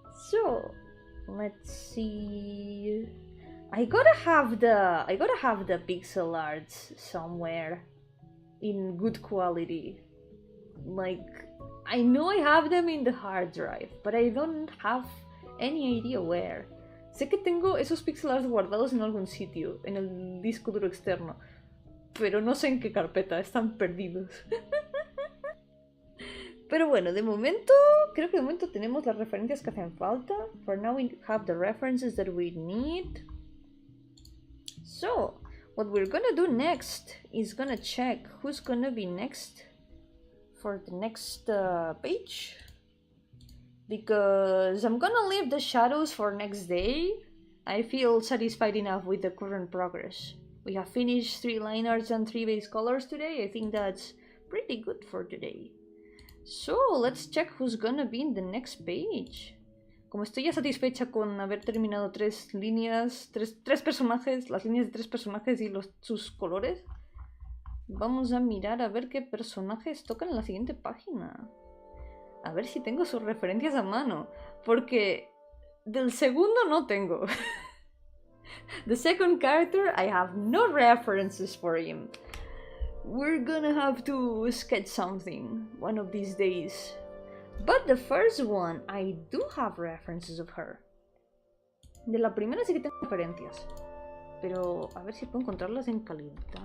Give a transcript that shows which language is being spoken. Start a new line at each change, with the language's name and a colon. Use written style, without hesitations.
English: So, let's see. I gotta have the pixel arts somewhere in good quality. Like, I know I have them in the hard drive, but I don't have any idea where.
Spanish: Sé que tengo esos pixel arts guardados en algún sitio, en el disco duro externo, pero no sé en qué carpeta, están perdidos. Pero bueno, de momento, creo que de momento tenemos las referencias que hacen falta.
English: For now we have the references that we need. So, what we're gonna do next is gonna check who's gonna be next for the next page. Because I'm gonna leave the shadows for next day. I feel satisfied enough with the current progress. We have finished 3 line arts and 3 base colors today. I think that's pretty good for today. So, let's check who's gonna be in the next page.
Spanish: Como estoy ya satisfecha con haber terminado 3 líneas, 3 personajes, las líneas de 3 personajes y sus colores, vamos a mirar a ver qué personajes tocan en la siguiente página. A ver si tengo sus referencias a mano, porque del segundo no tengo.
English: The second character, I have no references for him. We're gonna have to sketch something one of these days. But the first one, I do have references of her.
Spanish: De la primera sí que tengo referencias. Pero a ver si puedo encontrarlas en calidad.